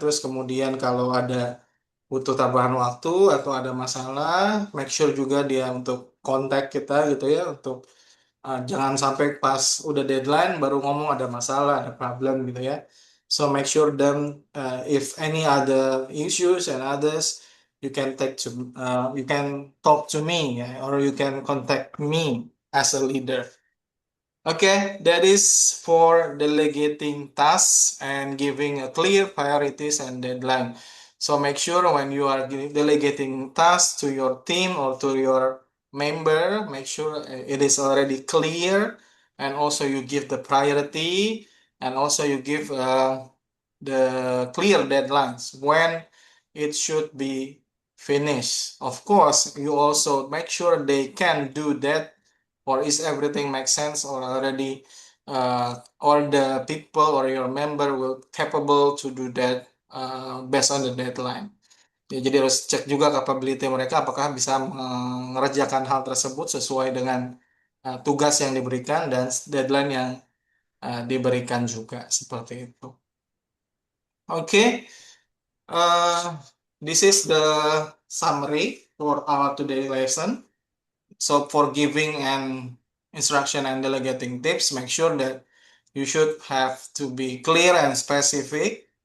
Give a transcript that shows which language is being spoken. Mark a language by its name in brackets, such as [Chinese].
[Indonesian] Terus kemudian kalau ada butuh tambahan waktu atau ada masalah, make sure juga dia untuk kontak kita gitu ya, untuk jangan sampai pas udah deadline baru ngomong ada masalah, ada problem gitu ya. [English] So make sure them if any other issues and others you can you can talk to me ya, or you can contact me as a leader. Okay, that is for delegating tasks and giving a clear priorities and deadline. So make sure when you are delegating tasks to your team or to your member, make sure it is already clear, and also you give the priority, and also you give the clear deadlines when it should be finished. Of course, you also make sure they can do that, or is everything make sense, or already all the people or your member will capable to do that based on the deadline. [Indonesian] Ya, jadi harus cek juga capability mereka apakah bisa mengerjakan hal tersebut sesuai dengan tugas yang diberikan dan deadline yang diberikan juga seperti itu. [English] Oke, this is the summary for our today lesson. So for giving an instruction and delegating tips, make sure that you should have to be clear and specific.